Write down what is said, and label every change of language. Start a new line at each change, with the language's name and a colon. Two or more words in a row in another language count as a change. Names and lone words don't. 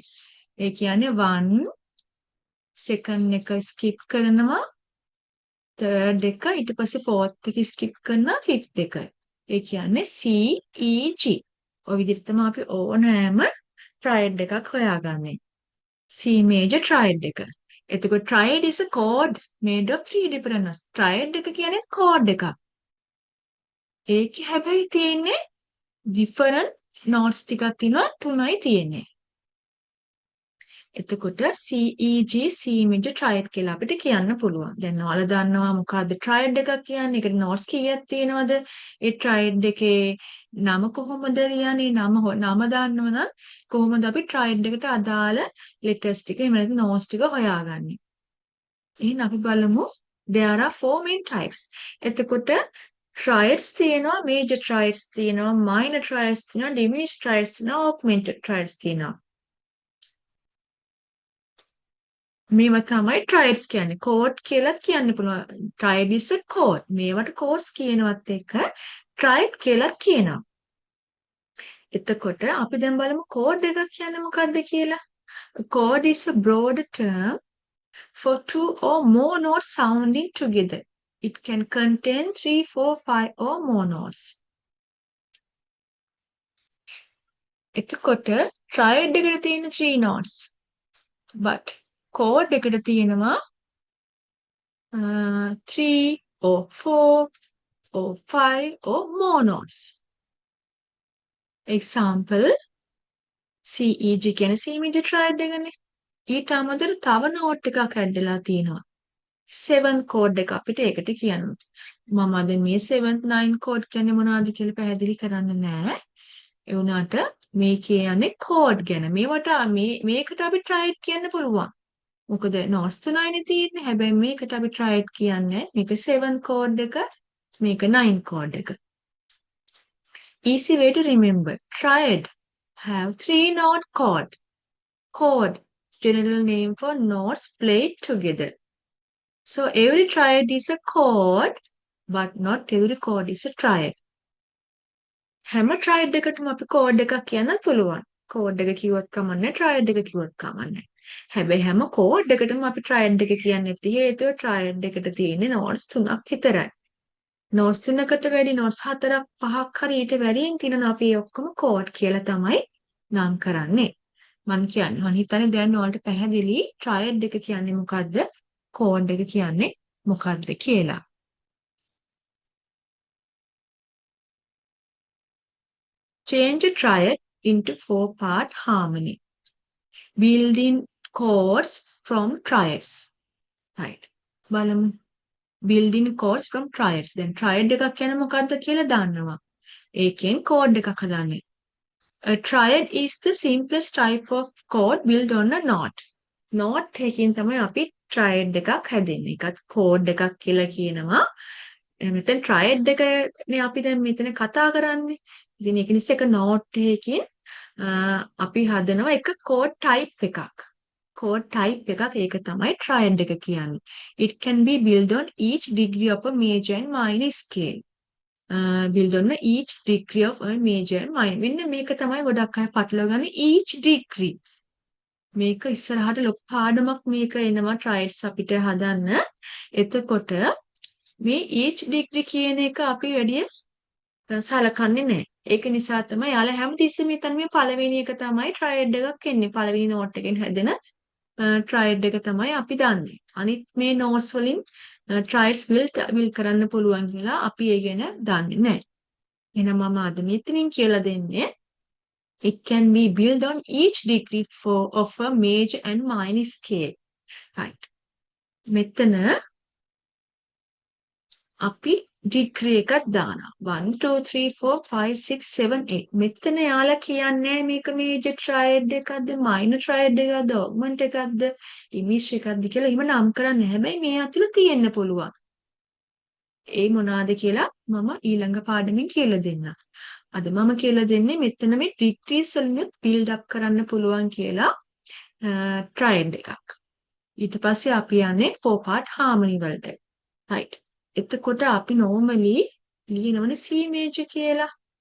Sinhala: ඒ කියන්නේ 1 second එක skip කරනවා third එක ඊට පස්සේ fourth එක skip කරනවා fifth එක. ඒ කියන්නේ C E G. ඔය විදිහට තමයි අපි ඕනෑම triad එකක් හොයාගන්නේ.
English: C major
Sinhala: triad එක.
English: එතකොට triad is a chord made of three different notes.
Sinhala: triad එක කියන්නේ chord එකක්. ඒකේ හැබැයි තියෙන්නේ
English: different notes
Sinhala: ටිකක් තියෙනවා තුනයි තියෙන්නේ. එතකොට CEG
English: C major triad
Sinhala: කියලා අපිට කියන්න පුළුවන්. දැන් ඔයාලා දන්නවා මොකද්ද triad එකක් කියන්නේ? ඒකට notes කීයක් තියෙනවද? ඒ triad එකේ නම කොහොමද ලියන්නේ? නම දන්නවනම් කොහොමද අපි triad එකට අදාළ letters ටික එහෙම නැත්නම් notes ටික හොයාගන්නේ? එහෙනම් අපි බලමු
English: there are four main types.
Sinhala: එතකොට triads තියෙනවා,
English: major triads
Sinhala: තියෙනවා,
English: minor triads
Sinhala: තියෙනවා,
English: diminished triads
Sinhala: තියෙනවා,
English: augmented triads
Sinhala: තියෙනවා. මේවා තමයි triads කියන්නේ. chord කියලාත් කියන්න පුළුවන්.
English: triad is a chord.
Sinhala: මේවට chords කියනවත් එක්ක triad කියලාත් කියනවා. එතකොට අපි දැන් බලමු chord එකක් කියන්නේ මොකක්ද කියලා.
English: A chord is a broad term for two or more notes sounding together. It can contain 3, 4, 5 or more notes.
Sinhala: එතකොට triad එකට තියෙන 3 notes.
English: But chord
Sinhala: එකට තියෙනවා
English: 3 or 4 or 5 or more notes.
Sinhala: Example CEG කියන
English: C major triad
Sinhala: එකනේ. ඊට අමතරව තව note එකක් ඇඩ්ඩලා තියෙනවා. 7th chord එක අපිට ඒකට කියන්න. මම අද මේ 7th 9th chord කියන්නේ මොනවද කියලා පැහැදිලි කරන්න නෑ. ඒ වුණාට මේ කියන්නේ chord ගැන. මේකට අපි triad කියන්න පුළුවන්. මොකද notes තුනයිනේ තියෙන්නේ. හැබැයි මේකට අපි triad කියන්නේ මේක 7th chord එක, මේක 9th chord එක.
English: Easy way to remember. Triad have 3 note chord. Chord, general name for notes played together. So every triad is a chord, but not every chord is a triad.
Sinhala: හැම triad එකටම අපි chord එකක් කියන්නත් පුළුවන්. chord එක කිව්වත් කමන්නේ, triad එක කිව්වත් කමන්නේ. හැබැයි හැම chord එකටම අපි triad එක කියන්නේ නැති හේතුව triad එකට තියෙන්නේ notes 3ක් විතරයි. notes 3කට වැඩි notes 4ක් 5ක් හරි ඊට වැඩියෙන් තියෙන අපි ඔක්කොම chord කියලා තමයි නම් කරන්නේ. මම හිතන්නේ දැන් ඔයාලට පැහැදිලි triad එක කියන්නේ මොකද්ද? chord එක කියන්නේ මොකක්ද කියලා.
English: Change a triad into four-part harmony. Building chords from triads.
Sinhala: Right. බලමු.
English: Building chords from triads.
Sinhala: Then triad එකක් කියන්නේ මොකක්ද කියලා දන්නවා. ඒකෙන් chord එකක් හදන්නේ.
English: A triad is the simplest type of chord built on a knot.
Sinhala: Knot එකකින් තමයි අපි triad එකක් හැදෙන්නේ. ඒකත් chord එකක් කියලා කියනවා. මෙතන ට්‍රයඩ් එකනේ අපි දැන් මෙතන කතා කරන්නේ. ඉතින් ඒක නිසා එක නෝට් එකකින් අපි හදනවා එක
English: chord type
Sinhala: එකක්.
English: chord type
Sinhala: එකක් ඒක තමයි ට්‍රයඩ් එක කියන්නේ.
English: It can be built on each degree of a major and minor scale. Build on each degree of a major and minor.
Sinhala: මෙන්න මේක තමයි ගොඩක් අය පටලවගන්නේ
English: each degree.
Sinhala: මේක ඉස්සරහට ලොකු පාඩමක් මේක එනවා ට්‍රයඩ්ස් අපිට හදන්න. එතකොට මේ
English: each degree
Sinhala: කියන එක අපි වැඩි සලකන්නේ නැහැ. ඒක නිසා තමයි යාළ හැමතිස්සෙම හිතන්නේ මේ පළවෙනි එක තමයි ට්‍රයඩ් එකක් එන්නේ. පළවෙනි නෝට් එකෙන් හැදෙන ට්‍රයඩ් එක තමයි අපි දන්නේ. අනිත් මේ නෝට්ස් වලින්
English: triads build
Sinhala: කරන්න පුළුවන් කියලා අපි ඒ ගැන දන්නේ නැහැ. එහෙනම් මම අද මෙතනින් කියලා දෙන්නේ
English: it can be built on each degree of a major and minor scale.
Sinhala: Right. මෙතන අපි ඩිග්‍රී එකක් දානවා 1 2 3 4 5 6 7 8 මෙතන යාලා කියන්නේ මේක මේජර් ට්‍රයඩ් එකක්ද
English: minor triad
Sinhala: එකක්ද ඔග්මන්ට් එකක්ද ඉමිෂ් එකක්ද කියලා එහෙම නම් කරන්නේ හැබැයි මේ අතල තියෙන්න පුළුවන් ඒ මොනවාද කියලා මම ඊළඟ පාඩමින් කියලා දෙන්නම් අද මම කියලා දෙන්නේ මෙතන මේ ඩිග්‍රීස් වලින්
English: build up
Sinhala: කරන්න පුළුවන් කියලා ට්‍රයඩ් එකක් ඊට පස්සේ අපි යන්නේ
English: 4 part harmony
Sinhala: වලට right එතකොට අපි normally ලියනවනේ
English: C major
Sinhala: කියලා.